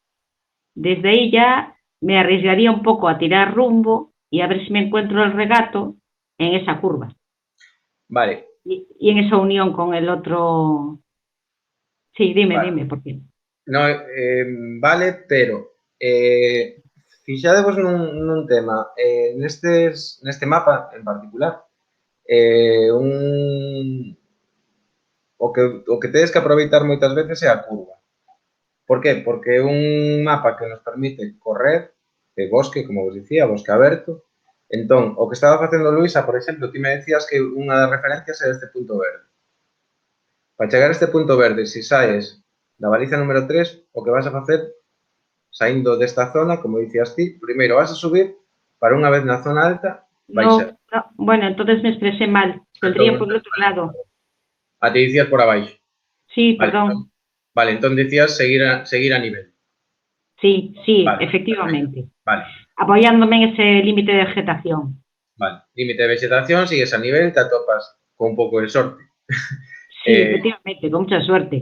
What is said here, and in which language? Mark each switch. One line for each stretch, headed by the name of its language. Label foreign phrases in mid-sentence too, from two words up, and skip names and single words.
Spanish: Desde ahí ya me arriesgaría un poco a tirar rumbo y a ver si me encuentro el regato en esa curva. Vale. Y en esa unión con el otro... Sí, dime, vale. Dime, ¿por qué? No, vale,
Galician: pero fixadevos nun tema, neste mapa en particular, o que tedes que aproveitar moitas veces é a curva. Por qué? Porque é un mapa que nos permite correr de bosque, como vos dicía, bosque aberto. Entón, o que estaba facendo Luisa, por exemplo, ti me decías que unha das referencias era este punto verde. Para chegar a este punto verde, se saes da baliza número 3, o que vas a facer, saindo desta zona, como dicías ti, primeiro vas a subir para unha vez na zona alta, baixar.
Spanish: No, bueno, entonces me expresé mal. Saldría por el otro lado.
Galician: A ti dicías por abaixo.
Spanish: Sí, perdón.
Galician: Vale, entón dicías seguir a nivel.
Spanish: Sí, vale, efectivamente. Vale. Apoyándome en ese límite de vegetación.
Galician: Vale, límite de vegetación, sigues a nivel, te atopas con un pouco de sorte.
Spanish: Sí, efectivamente, con mucha suerte.